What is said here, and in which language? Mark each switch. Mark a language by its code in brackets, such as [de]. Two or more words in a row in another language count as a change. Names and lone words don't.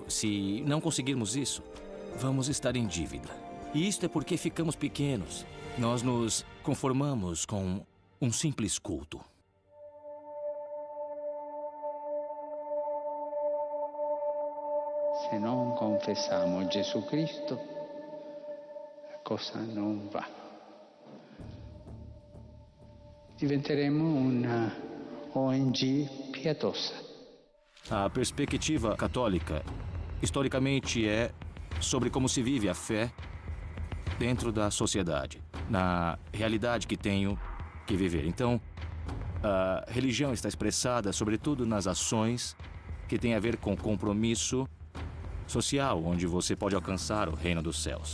[pt] Se não conseguirmos isso, vamos estar em dívida. E isto é porque ficamos pequenos. Nós nos conformamos com um simples culto. [it] Se non confessiamo Gesù Cristo, la cosa non va. Diventeremo una ONG pietosa. [pt] A perspectiva católica, historicamente, é sobre como se vive a fé dentro da sociedade, na realidade que tenho que viver. Então, a religião está expressada, sobretudo, nas ações que têm a ver com compromisso social, onde você pode alcançar o reino dos céus.